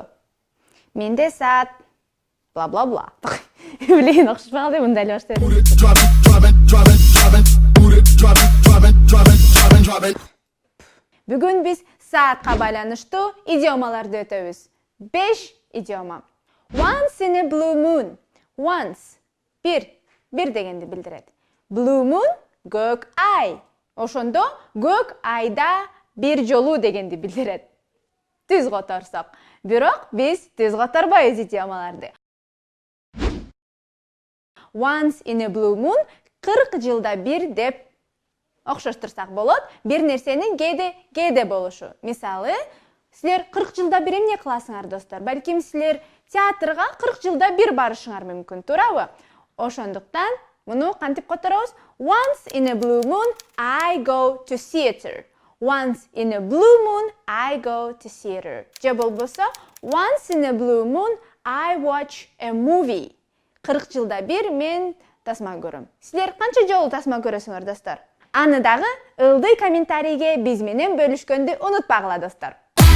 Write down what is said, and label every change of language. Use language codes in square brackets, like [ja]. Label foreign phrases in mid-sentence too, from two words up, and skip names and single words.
[ky] Менде саат бла-бла-бла. Билейин окшошпой калды, мында эле баштайт. Бүгүн биз саатка байланыштуу идиомаларды өтөбүз. 5 идиома. [en] Once in a blue moon. Once. [ky] Bir дегенди билдирет. [en] Blue moon [ky] көк ай. Ошондо көк айда бир жолу дегенди билдирет. Түз которсок. Бирок биз түз которбойбуз идиомаларды. [en] Once in a blue moon [ky] 40 жылда бир деп окшоштурсак болот. Бир нерсенин кээде болушу. Мисалы, силер 40 жылда бир эмне кыласыңар достор? Балким силер театрга 40 жылда бир барышыңар мүмкүн, туурабы? Ошондуктан муну кантип которобуз? [en] Once in a blue moon I go to theater. Once in a blue moon I go to theater. [ky] Же болбосо [en] once in a blue moon I watch a movie. [ky] 40 жылда бир мен тасма көрөм. Силер канча жолу тасма көрөсүңөр достор? Аны дагы ылдый комментарийге биз менен бөлүшкөндү унутпагыла достор.